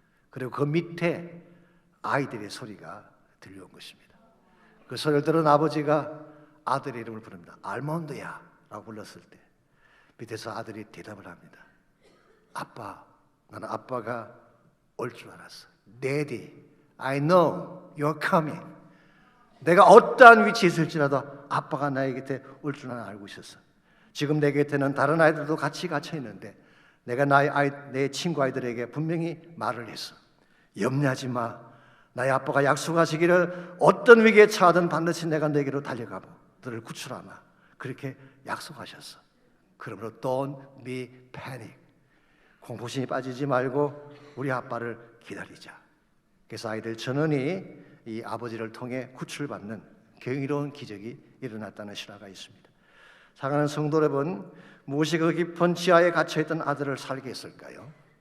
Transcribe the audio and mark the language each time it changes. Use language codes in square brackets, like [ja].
[ko] 그리고 그 밑에 아이들의 소리가 들려온 것입니다. 그 소리를 들은 아버지가 아들의 이름을 부릅니다. 알몬드야 라고 불렀을 때 밑에서 아들이 대답을 합니다. 아빠, 나는 아빠가 올 줄 알았어. [en] Daddy, I know you're coming. [ko] 내가 어떠한 위치에 있을지라도 아빠가 나의 곁에 올 줄 나는 알고 있었어. 지금 내 곁에는 다른 아이들도 같이 갇혀 있는데 내가 내 친구 아이들에게 분명히 말을 했어. 염려하지 마. 나의 아빠가 약속하시기를 어떤 위기에 처하든 반드시 내가 내게로 달려가고 너를 구출하마. 그렇게 약속하셨어. 그러므로 [en] don't be panic. [ko] 공포심이 빠지지 말고 우리 아빠를 기다리자. 그래서 아이들 전원이 이 아버지를 통해 구출받는 경이로운 기적이 일어났다는 실화가 있습니다. 사랑하는 성도 여러분, 무엇이 그 깊은 지하에 갇혀있던 아들을 살게 했을까요?